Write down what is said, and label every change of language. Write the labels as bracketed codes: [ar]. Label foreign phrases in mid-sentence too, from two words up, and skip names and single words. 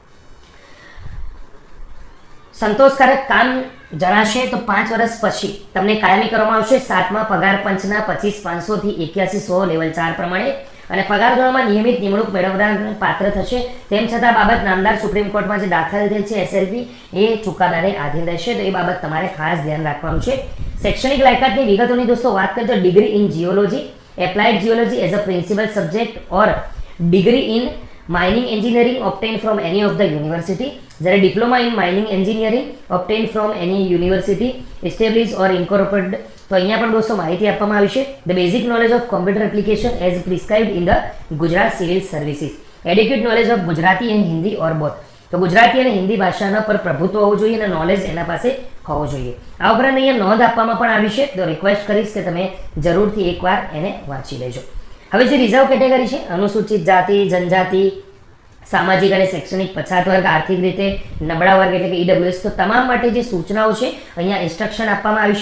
[gu] સંતોષકારક કામ જણાશે તો 5 વર્ષ પછી તમને કાયમી કરવામાં આવશે 7મા પગાર પંચના 25,500 થી 81,100 લેવલ 4 પ્રમાણે, અને પગાર ધોરણમાં નિયમિત નિમણૂક મેળવનાર પાત્ર થશે. તેમ છતાં બાબત નામદાર સુપ્રીમ કોર્ટમાં જે દાખલ થયેલ છે SLP એ ચુકાદાને આધીન રહેશે, તો એ બાબત તમારે ખાસ ધ્યાન રાખવાનું છે. શૈક્ષણિક લાયકાતની વિગતોની દોસ્તો વાત કરીએ તો [en] degree in geology, applied geology as a principal subject or degree in mining engineering obtained from any of the university. જ્યારે diploma in mining engineering obtained from any university established or incorporated. [gu] તો અહીંયા પણ દોસ્તો માહિતી આપવામાં આવી છે. [en] The basic knowledge of computer application as prescribed in the Gujarat Civil Services. Adequate knowledge of Gujarati and Hindi or both. [gu] તો ગુજરાતી અને હિન્દી ભાષાના પર પ્રભુત્વ હોવું જોઈએ અને નોલેજ એના પાસે હોવું જોઈએ. આ ઉપરાંત અહીંયા નોંધ આપવામાં પણ આવી છે, તો રિક્વેસ્ટ કરીશ કે તમે જરૂરથી એકવાર એને વાંચી લેજો. હવે જે [en] reserve category [gu] છે, અનુસૂચિત જાતિ, જનજાતિ, સામાજિક અને શૈક્ષણિક પછાત વર્ગ, આર્થિક રીતે નબળા વર્ગ એટલે કે ઈડબ્લ્યુએસ, તો તમામ માટે જે સૂચનાઓ છે અહીંયા ઇન્સ્ટ્રક્શન આપવામાં આવી છે.